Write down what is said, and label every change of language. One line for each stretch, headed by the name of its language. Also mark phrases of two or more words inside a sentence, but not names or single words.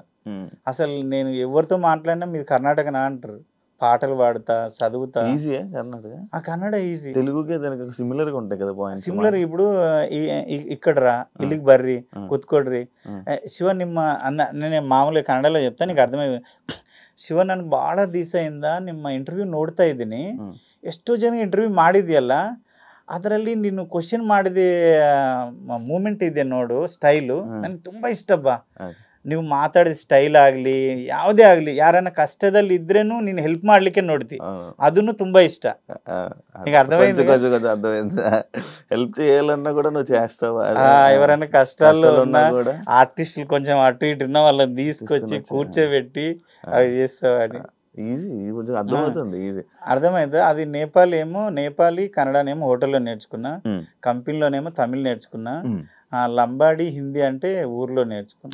Telugu: అసలు నేను ఎవరితో మాట్లాడినా మీది కర్ణాటకనా అంటారు. పాటలు పాడుతా, చదువుతా. ఈజీయే కర్ణాటక? ఆ కన్నడ ఈజీ. తెలుగుకే దానికి సిమిలర్గా ఉంటాయి కదా పాయింట్స్. సిమిలర్ ఇప్పుడు ఇక్కడ రా
Kannada: ಇಲ್ಲಿಕಿ ಬರ್ರಿ ಕುತ್ಕೊಡ್ರಿ
Telugu: శివ ನಿಮ್ಮ నేను మామూలుగా కన్నడలో చెప్తా నీకు అర్థమయ్యే.
Kannada: ಶಿವ ನನಗೆ ಭಾಳ ದಿವಸದಿಂದ ನಿಮ್ಮ ಇಂಟರ್ವ್ಯೂ ನೋಡ್ತಾ ಇದ್ದೀನಿ, ಎಷ್ಟೋ ಜನ ಇಂಟರ್ವ್ಯೂ ಮಾಡಿದೆಯಲ್ಲ, ಅದರಲ್ಲಿ ನೀನು ಕ್ವಶನ್ ಮಾಡಿದ ಮೂಮೆಂಟ್ ಇದೆ ನೋಡು, ಸ್ಟೈಲು ನನಗೆ ತುಂಬ ಇಷ್ಟ ಬಾ. ನೀವು ಮಾತಾಡಿದ ಸ್ಟೈಲ್ ಆಗಲಿ ಯಾವುದೇ ಆಗಲಿ ಯಾರನ್ನ ಕಷ್ಟದಲ್ಲಿ ಇದ್ರೇನು ನೀನು ಹೆಲ್ಪ್ ಮಾಡ್ಲಿಕ್ಕೆ ನೋಡ್ತಿ ಅದನ್ನು ತುಂಬಾ ಇಷ್ಟ.
Telugu: ಈಗ అర్థమైంది హెల్ప్ చేయాలన్నా కూడా నువ్వు చేస్తావా? ఎవరైనా కష్టాల్లో ఉన్న ఆర్టిస్టులు కొంచెం అటు ఇటు ఉన్న వాళ్ళని తీసుకొచ్చి కూర్చోబెట్టి అవి చేస్తావా అని. ఈజీ, కొంచెం అర్థమవుతుంది, ఈజీ అర్థమైంది. అది నేపాలీ కన్నడనేమో హోటల్లో నేర్చుకున్నా, కంపెనీలోనేమో తమిళ్ నేర్చుకున్నా, లంబాడి హిందీ అంటే ఊర్లో నేర్చుకున్నా.